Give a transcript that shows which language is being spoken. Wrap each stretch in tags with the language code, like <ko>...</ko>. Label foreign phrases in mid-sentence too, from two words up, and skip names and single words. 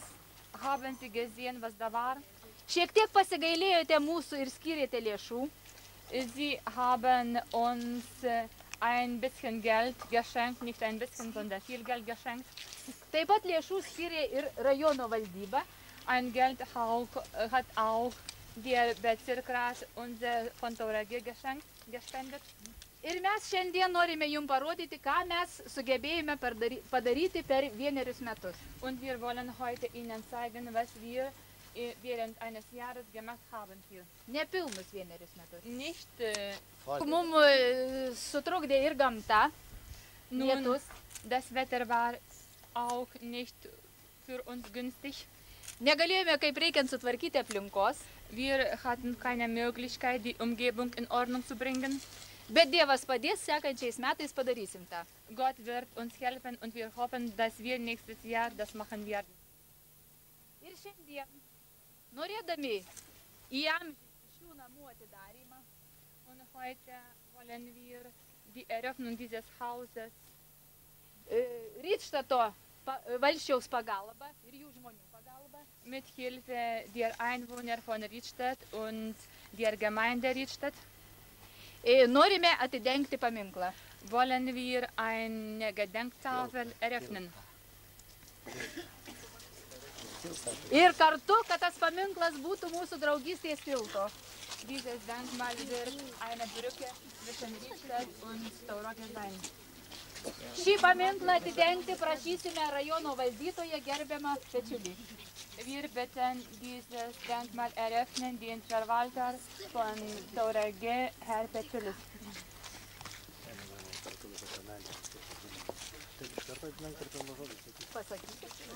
<de>Haben Sie gesehen, was da war?</de> <lt>Šiek tiek pasigailėjote mūsų ir skyrėte lėšų.</lt> <de>Sie haben uns ein bisschen Geld geschenkt, nicht ein bisschen, sondern viel Geld geschenkt.</de> <lt>Taip pat lėšų skyrė ir rajono valdyba.</lt> <de>Ein Geld hat auch der Bezirksrat von Tauragė gespendet.</de> <lt>Ir mes šiandien norime jums parodyti, ką mes sugebėjome padaryti per 1 metus.</lt> <de>Und wir wollen heute Ihnen zeigen, was wir während eines Jahres gemacht haben hier.</de> <lt>Nepilnus 1 metus. Nicht. Mums sutrukdė ir gamta, lietus.</lt> <de>Das Wetter war auch nicht für uns günstig.</de> <lt>Negalėjome kaip reikiant sutvarkyti aplinkos.</lt> <de>Wir hatten keine Möglichkeit, die Umgebung in Ordnung zu bringen.</de> <lt>Bet Dievas padės, sekančiais metais padarysim tą.</lt> <de>Gott wird uns helfen und wir hoffen, dass wir nächstes Jahr das machen werden.</de> <lt>Ir šiandien, norėdami įamžinti šių namų atidarymą,</lt> <de>und heute wollen wir die Eröffnung dieses Hauses</de> <lt>Riedštato valsčiaus pagalba ir jų žmonių pagalba,</lt> <de>mit Hilfe der Einwohner von Riedstadt und der Gemeinde Riedstadt,</de> <lt>norime atidengti paminklą.</lt> <de>Wollen wir eine Gedenktafel eröffnen.</de> <lt>Ir kartu, kad tas paminklas būtų mūsų draugystės tilto.</lt> <de>Dieses Denkmal wird eine Brücke zwischen Riedstadt und Tauragė sein.</de> <lt>Šį paminklą atidengti prašysime rajono valdytoją gerbiamą Pečiulį.</lt> <de>Wir bitten dieses Denkmal eröffnen den Verwalter von Tauragė, Herr Pečiulis.</de> <lt>Pasakykit.</lt>